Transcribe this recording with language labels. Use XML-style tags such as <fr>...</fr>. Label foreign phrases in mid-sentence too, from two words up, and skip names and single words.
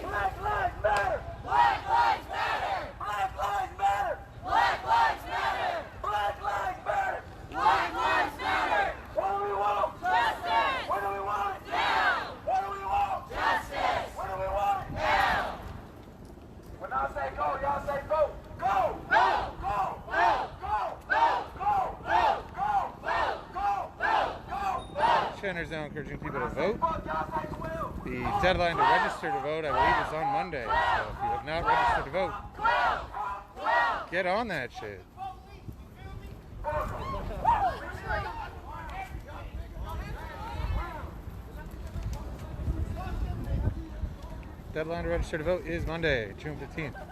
<en>Black lives matter. Black lives matter. Black lives matter. Black lives matter. Black lives matter. Black lives matter. What do we want? Justice. What do we want? Now. What do we want? Justice. What do we want? Now. When I say go, y'all say go. Go. Go. Go. Go. Go. Go. Go. Go. Go. Go. Go. Go. Channers now encouraging people to vote. Fuck, y'all say 12. The deadline to register to vote, I believe, is on Monday. So if you have not registered to vote, get on that shit. Deadline to register to vote is Monday, June 15th.</en>